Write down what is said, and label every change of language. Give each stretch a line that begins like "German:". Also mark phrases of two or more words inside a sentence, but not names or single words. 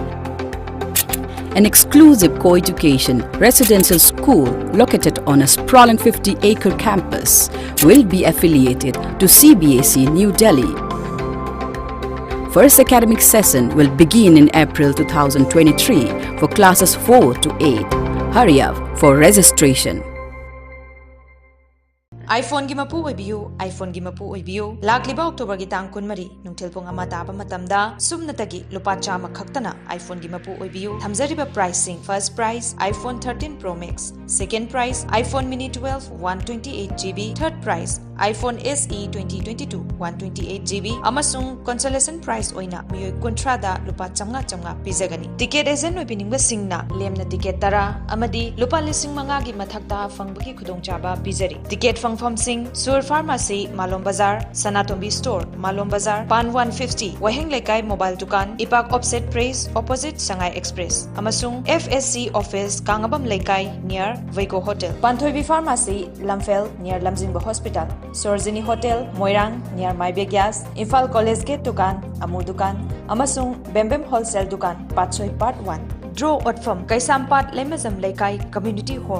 English: An exclusive co-education residential school located on a sprawling 50-acre campus will be affiliated to CBSE New Delhi. First academic session will begin in April 2023 for classes 4 to 8. Hurry up for registration.
Manipuri: iPhone gi mapu oibiu iPhone gi mapu oibiu lakliba October gi tang kunmari nungthil pong ama taba matamda sumnatagi lupa chama khaktana iPhone gi mapu oibiu thamjariba pricing
English: first price
Manipuri: iPhone 13 Pro Max,
English: second price
Manipuri: iPhone Mini 12 128GB,
English: third price
Manipuri: iPhone SE 2022 128GB amasung
English: consolation price
Manipuri: oina miyoi kontrada lupa chamnga pizagani
English: ticket agent
Manipuri: oibiningba singna lemna ticket tara amadi lupa lising manga gi mathakta fangbagi khudongchaba pizari ticket fangfam sing Sur Pharmacy Malom Bazar, Sanatombi Store Malom Bazar, Pan 150 Waheng Lekai Mobile Dukan, Ipak Offset Praise opposite Shanghai Express amasung FSC office Kangabam Lekai near Vaiko Hotel, Panthoibi Pharmacy Lamfel near Lamjingba Hospital, Sorzini Hotel Moirang near Maibe Gas, Imphal College Gate Dukan Amur Dukan amasung Bembem Wholesale Dukan Patsoi Part 1 Draw Otfam Kaisampat Lemazam Lekai Community Hall.